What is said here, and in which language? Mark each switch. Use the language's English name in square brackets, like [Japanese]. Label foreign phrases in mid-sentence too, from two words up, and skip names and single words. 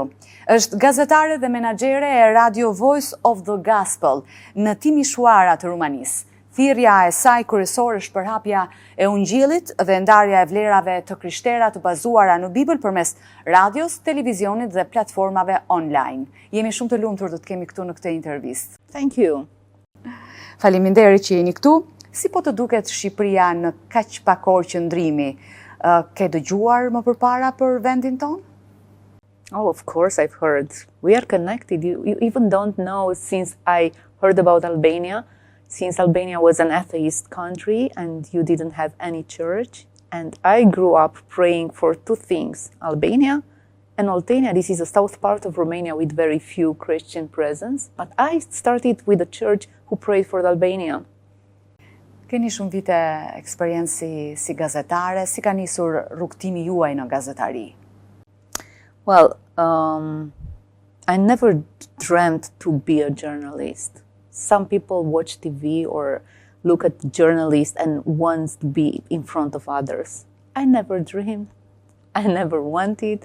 [Albanian] Është gazetare dhe menaxhere e Radio Voice of the Gospel në Timișoara të Rumanisë. Thirrja e saj kryesore është përhapja e Ungjillit dhe ndarja e vlerave të krishtera të bazuara në Bibël përmes radios, televizionit dhe platformave online. Jemi shumë të lumtur të të kemi këtu në këtë intervistë. [English] Thank you. [Albanian] Faleminderit që jeni këtu. Si po të duket Shqipëria në kaq pak orë qëndrimi? Ke dëgjuar më përpara për vendin tonë? [English] Oh, of course I've heard. We are connected. You even don't know since I heard about Albania, since Albania was an atheist country and you didn't have any church. And I grew up praying for two things, Albania and Oltenia. This is a south part of Romania with very few Christian presence. But I started with a church who prayed for Albania. [Albanian] Keni shumë vite eksperiencë si gazetare, si ka nisur rrugtimi juaj në gazetari? [English] Well, I never dreamt to be a journalist. Some people watch TV or look at journalists and want to be in front of others. I never dreamed. I never wanted.